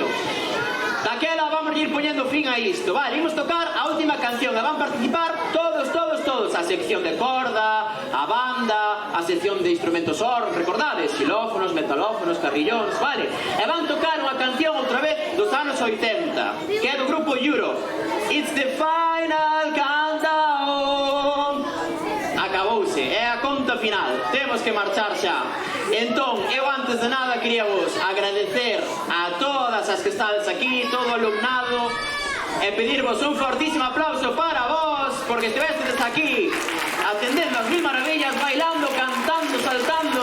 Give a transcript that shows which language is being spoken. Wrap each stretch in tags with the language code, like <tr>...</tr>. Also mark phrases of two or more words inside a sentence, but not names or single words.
<gl>Daquela vamos ir poñendo fin a isto. Vale, imos tocar a última canción e van participar todos. A sección de corda, a banda, a sección de instrumentos recordades, xilófonos, metalófonos, carrillóns, vale? E van tocar unha canción outra vez dos anos 80, que é do grupo Europe.</gl> <en>It's the final countdown.</en> <gl>Acabouse, é a conta final. Temos que marchar xa. Entón, eu antes de nada quería vos agradecer a todas as que estades aquí, todo o alumnado, e pedirvos un fortísimo aplauso para vos, porque estivestes aquí atendendo as mil maravillas, bailando, cantando, saltando.</gl>